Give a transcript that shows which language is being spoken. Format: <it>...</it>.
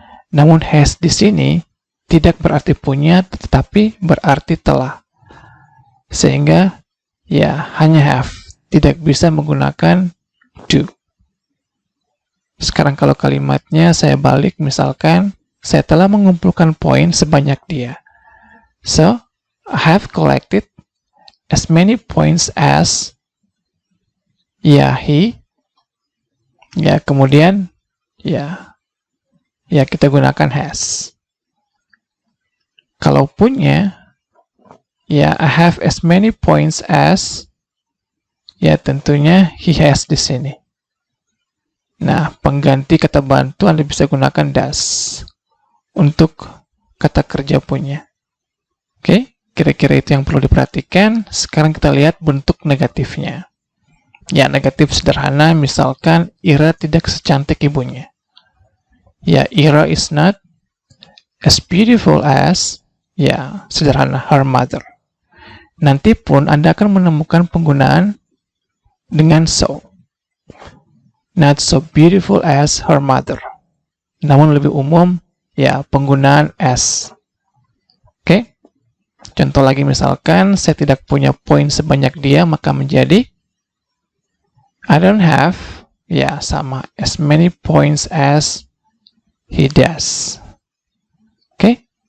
<id>Namun has di sini tidak berarti punya, tetapi berarti telah. Sehingga, ya, hanya have, tidak bisa menggunakan do. Sekarang kalau kalimatnya saya balik, misalkan saya telah mengumpulkan poin sebanyak dia.</id> <en>So, I have collected as many points as, he,</en> <id>kemudian, kita gunakan</id> <en>has.</en> <id>Kalau punya,</id> <en>I have as many points as,</en> <id>tentunya</id> <en>he has</en> <id>di sini. Nah, pengganti kata bantu Anda bisa gunakan does untuk kata kerja punya. Oke, kira-kira itu yang perlu diperhatikan. Sekarang kita lihat bentuk negatifnya. Ya, negatif sederhana, misalkan Ira tidak secantik ibunya.</id> <en>Ya, Ira is not as beautiful as,</en> <id>sederhana,</id> <en>her mother.</en> <id>Nanti pun Anda akan menemukan penggunaan dengan so.</id> <en>Not so beautiful as her mother.</en> <id>Namun lebih umum, penggunaan as. Oke. Contoh lagi misalkan, saya tidak punya poin sebanyak dia, maka menjadi</id> <en>I don't have,</en> <id>sama,</id> <en>as many points as he does.</en> <id>Oke.</id>